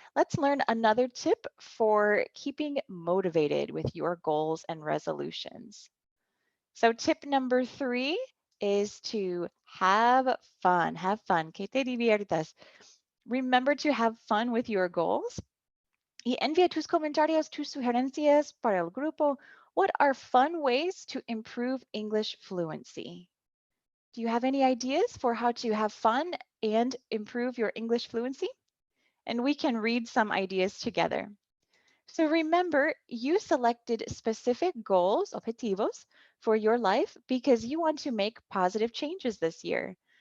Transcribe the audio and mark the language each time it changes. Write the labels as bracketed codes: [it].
[en] Let's learn another tip for keeping motivated with your goals and resolutions. So tip number 3 is to have fun. Have fun. [es] Que te diviertas. [en] Remember to have fun with your goals. [es] Y envía tus comentarios, tus sugerencias para el grupo. [en] What are fun ways to improve English fluency? Do you have any ideas for how to have fun and improve your English fluency? And we can read some ideas together. So remember, you selected specific goals, objetivos, for your life because you want to make positive changes this year.